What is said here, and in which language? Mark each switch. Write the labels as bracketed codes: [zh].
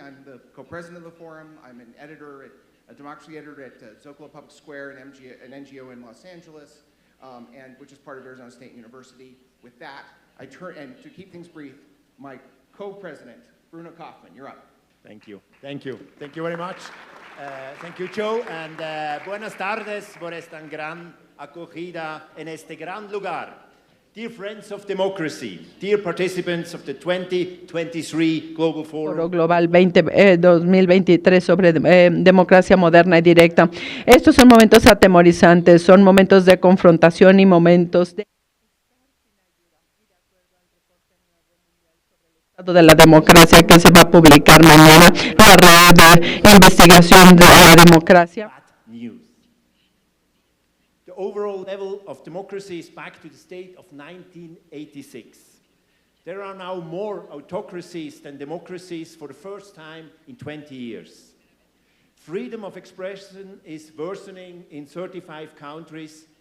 [en] I'm the co-president of the forum. I'm an editor, a democracy editor at Zocalo Public Square, an NGO in Los Angeles, which is part of Arizona State University. With that, and to keep things brief, my co-president, Bruno Kaufmann, you're up. Thank you. Thank you. Thank you very much. Thank you, Joe, and [es] buenas tardes por esta gran acogida en este gran lugar. [en] Dear friends of democracy, dear participants of the 2023 Global Forum. [es] Foro Global 2023 sobre democracia moderna y directa. Estos son momentos atemorizantes, son momentos de confrontación y momentos de de la democracia que se va a publicar mañana, la red de investigación de la democracia. [en] The overall level of democracy is back to the state of 1986. There are now more autocracies than democracies for the first time in 20 years. Freedom of expression is worsening in 35 countries.